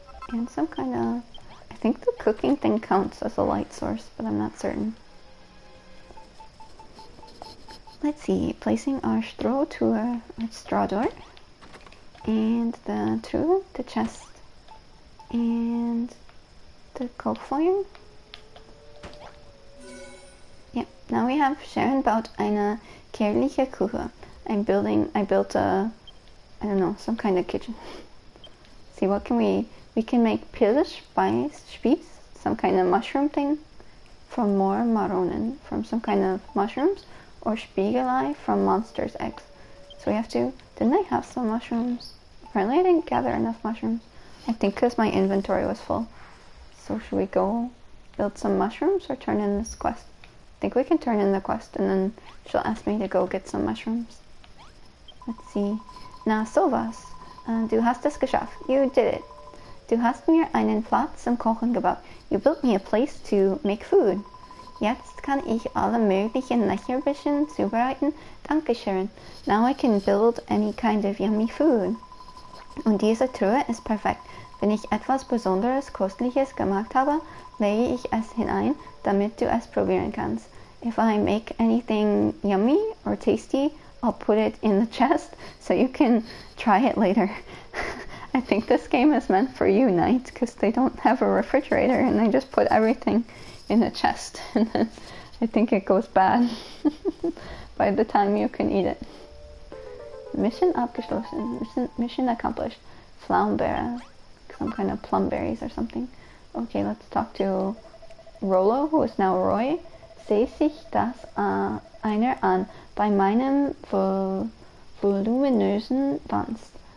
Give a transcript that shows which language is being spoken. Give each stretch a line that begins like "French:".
English: And some kind of... I think the cooking thing counts as a light source, but I'm not certain. Let's see, placing our straw to our straw door, and the truhe, the chest, and the coke fire. Yeah, now we have Sharon
German: baut eine kärgliche Küche.
English: I built a, I don't know, some kind of kitchen. See, what can we can make Pilzspieß, some kind of mushroom thing, from more Maronen, from some kind of mushrooms, or Spiegelei from monsters' eggs. So we have to... Didn't I have some mushrooms? Apparently I didn't gather enough mushrooms. I think because my inventory was full. So should we go build some mushrooms or turn in this quest? I think we can turn in the quest and then she'll ask me to go get some mushrooms. Let's see.
German: Na sowas. Du hast es geschafft.
English: You did it.
German: Du hast mir einen Platz zum Kochen gebaut.
English: You built me a place to make food.
German: Jetzt kann ich alle möglichen Leckerbissen zubereiten. Dankeschön.
English: Now I can build any kind of yummy food.
German: Und diese Truhe ist perfekt. Wenn ich etwas Besonderes, Köstliches gemacht habe, lege ich es hinein, damit du es probieren kannst.
English: If I make anything yummy or tasty, I'll put it in the chest so you can try it later. I think this game is meant for you, Knight, because they don't have a refrigerator and they just put everything in a chest, and then I think it goes bad by the time you can eat it.
German: Mission abgeschlossen.
English: Mission accomplished. Pflaumenbeere. Some kind of plum berries or something. Okay, let's talk to
German: Rollo,
English: who is now Roy,
German: sehe sich das einer an bei meinem voluminösen Wanst.